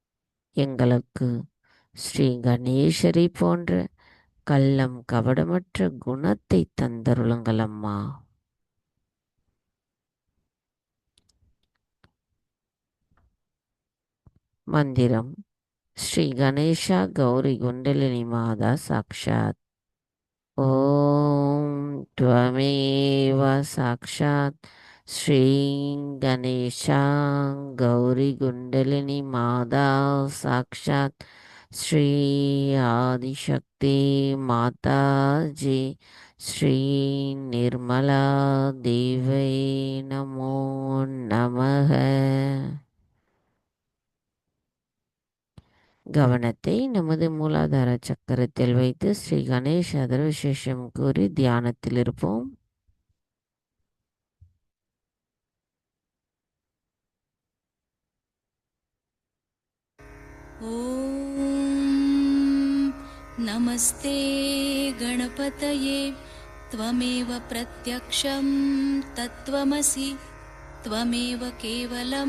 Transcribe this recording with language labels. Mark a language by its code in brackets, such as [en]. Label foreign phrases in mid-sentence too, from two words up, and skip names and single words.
[ta] எங்களுக்கு ஸ்ரீ கணேசரை போன்ற கள்ளம் கபடமற்ற குணத்தை தந்தருளுங்கள் அம்மா. மந்திரம். [sa] श्री गणेशा गौरी कुण्डलिनी माता साक्षात्. ஓம் त्वमेव साक्षात् श्री गणेशा गौरी कुंडलिनी माता साक्षात् श्री आदिशक्ति माता जी श्री निर्मला देवै नमो नमः. [ta] கவனத்தை நமது மூலாதார சக்கரத்தில் வைத்து ஸ்ரீ கணேஷ் அதர் விசேஷம் கூறி தியானத்தில் இருப்போம். [sa] ॐ नमस्ते गणपतये त्वमेव प्रत्यक्षं तत्त्वमसि त्वमेव केवलं